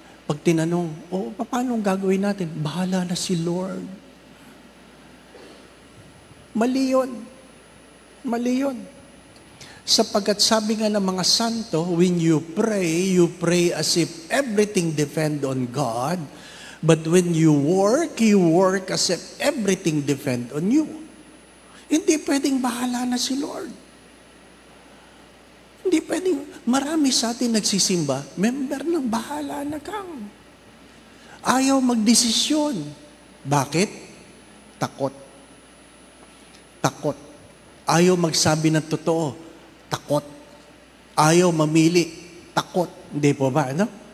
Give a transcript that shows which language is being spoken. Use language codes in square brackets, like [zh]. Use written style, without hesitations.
[tl] Pag tinanong, paano gagawin natin? Bahala na si Lord. Mali yun. Mali yun. Sapagkat sabi nga ng mga santo, [en] when you pray as if everything depend on God. But when you work as if everything depend on you. [tl] Hindi pwedeng bahala na si Lord. Hindi pwedeng, marami sa atin nagsisimba, member ng bahala na kang. Ayaw magdesisyon. Bakit? Takot. Takot. Ayaw magsabi ng totoo. Takot. Ayaw mamili. Takot. Hindi po ba? Ano?